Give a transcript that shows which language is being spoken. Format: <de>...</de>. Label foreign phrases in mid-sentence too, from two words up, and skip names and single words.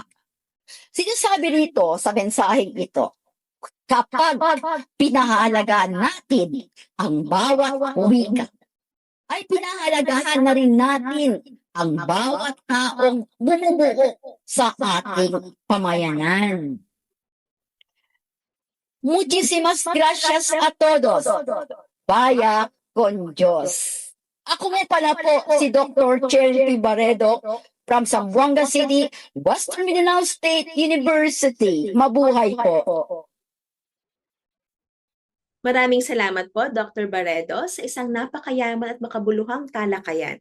<tl>Sinasabi rito sa mensaheng ito, kapag pinahahalagahan natin ang bawat wika, ay pinahalagahan na rin natin ang bawat taong bumubuo sa ating pamayanan.</tl> <es>Muchísimas gracias a todos. Vaya con Diyos.</es> <tl>Ako nga pala po si Dr. Cherry P.</tl> <en>Barredo from Zamboanga City, Western Mindanao State University.</en> <tl>Mabuhay po. Maraming salamat po, Dr. Barredo, sa isang napakayaman at makabuluhang talakayan.</tl>